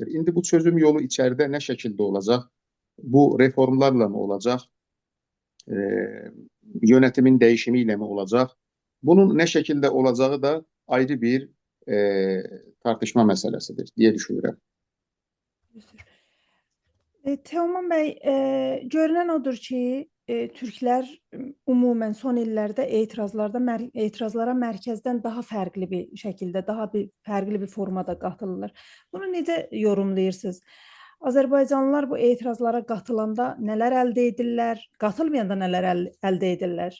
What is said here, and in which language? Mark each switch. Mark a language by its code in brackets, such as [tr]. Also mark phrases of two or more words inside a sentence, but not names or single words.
[tr] Şimdi bu çözüm yolu içeride ne şekilde olacak? Bu reformlarla mı olacak? E, Yönetimin değişimiyle mi olacak? Bunun ne şekilde olacağı da ayrı bir tartışma meselesidir diye düşünüyorum. Teoman Bey, [az] görünən odur ki, Türklər ümumən son illərdə etirazlara mərkəzdən daha fərqli bir şəkildə, fərqli bir formada qatılırlar. Bunu necə yorumlayırsınız? Azərbaycanlılar bu etirazlara qatılanda nələr əldə edirlər, qatılmayanda nələr əldə edirlər?